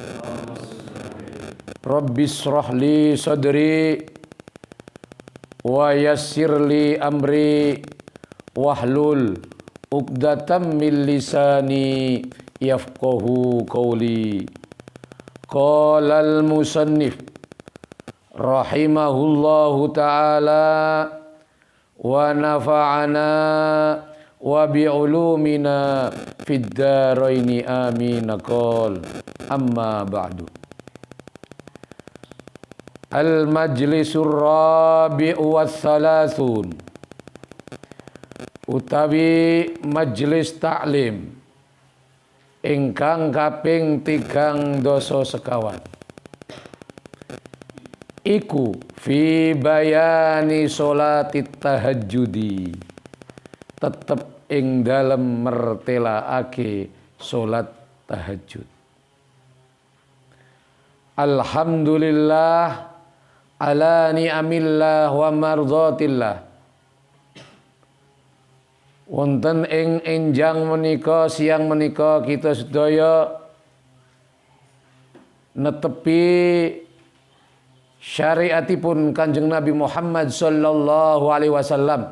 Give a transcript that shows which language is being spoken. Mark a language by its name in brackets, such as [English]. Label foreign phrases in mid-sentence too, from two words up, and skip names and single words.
[Arabic] رب اشرح لي صدري ويسر لي أمري واحلل عقدة من لساني يفقهوا قولي. قال المصنف رحمه الله تعالى ونفعنا بعلومه في الدارين آمين. قال أما بعد المجلس الرابع والثلاثون, [Javanese] utawi majlis taklim ingkang kaping 3 sekawan. [Arabic] Iku في بيان صلاة التهجد, [Javanese] tetep ing dalem mertelaake salat tahajud. [Arabic] الحمد لله على نعم الله ومرضاة الله. [Javanese] Wonten ing enjang menika, siang menika, kita sedaya netepi syariatipun Kanjeng Nabi Muhammad [Arabic] صلى الله عليه وسلم.